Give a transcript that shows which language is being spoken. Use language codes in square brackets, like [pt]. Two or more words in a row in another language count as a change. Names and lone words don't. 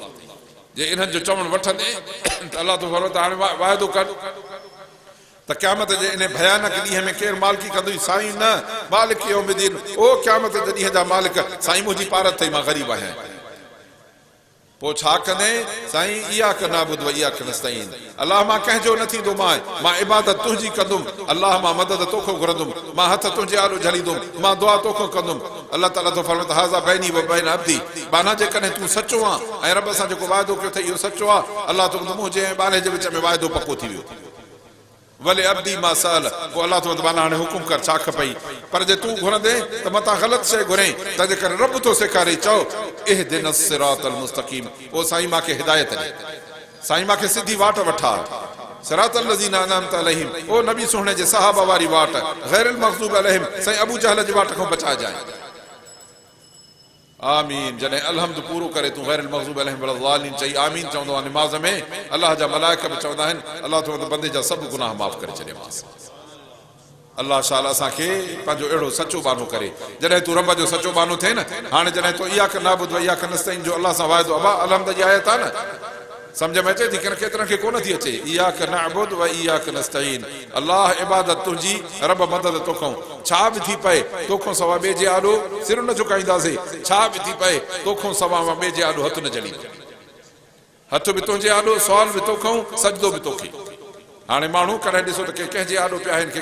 [sd] जे इन्हनि जो चवणु वठंदे त अलाह तो फरमाए त हाणे वाइदो कर त क़यामत जे इन भयानक ॾींहं में केरु मालिकी कंदुई? साईं न, [ar] مالك يوم الدين, [sd] ओ क़यामत जे ॾींहं जा मालिक, साईं मुंहिंजी पारत अथई, मां ग़रीब आहियां। पोइ छा कंदे? [ar] साईं إياك نعبد وإياك نستعين, [sd] अलाह मां कंहिंजो न थींदो मां इबादत तुंहिंजी कंदुमि, अलाह मां मदद तोखां घुरंदुमि, मां हथ तुंहिंजे आलो झलींदुमि, मां दुआ तोखां कंदुमि। अलाह ताला तो फरमाए त [ar] هذا بيني وبين عبدي, [sd] बाना जेकॾहिं तूं सचो आहे ऐं रब सां जेको वाइदो कयो अथई इहो सचो आहे, अलाह तो मुंहिंजे ऐं बाने जे विच में वाइदो पको थी वियो। भले अब्दी मां साल, पोइ अलाह तो माना हाणे हुकुम कर छा खपई। पर जे तूं घुरंदे त मतां ग़लति शइ घुरे, तंहिंजे करे रब तो सेखारे, चओ [ar] اهدنا الصراط المستقيم, [sd] ओ साईं मांखे हिदायत ॾे, साईं मांखे सिधी वाट वठा, [ar] صراط الذين أنعمت عليهم, [sd] ओ नबी सुहिणे जे सहाबा वारी वाट, [ar] غير المغضوب عليهم, [sd] साईं अबू जहल जी वाट खां बचाइजांइ। आमीन। जॾहिं अलहम्द पूरो करे तूं [ar] غير المغضوب عليهم ولا الضالين [sd] चई आमीन चवंदो आहे निमाज़ में, अलाह जा मलाइका बि चवंदा आहिनि अलाह तो बंदे जा सभु गुनाह माफ़ करे छॾियोमांसि। अलाह शाल असांखे पंहिंजो अहिड़ो सचो बानो करे। जॾहिं तूं रब जो सचो बानो थिए न, हाणे जॾहिं तूं [ar] إياك نعبد وإياك نستعين [sd] जो अलाह सां वाइदो, अबा अलहम्द जी आयत आहे न, समझ में अचे थी कि केतिरनि खे कोन थी अचे [ar] إياك نعبد وإياك نستعين [sd] अल्लाह इबादत तुंहिंजी रब मदद तोखां छा बि थी पए तोखां सवा ॿिए जे आॾो सिर न झुकाईंदासीं छा बि थी पए तोखां सवा ॿिए जे आॾो हथ न जड़ी हथ बि तुंहिंजे आॾो सुवाल बि तोखां सजदो बि तोखे हाणे माण्हू कॾहिं ॾिसो त कंहिंजे आॾो पिया आहिनि के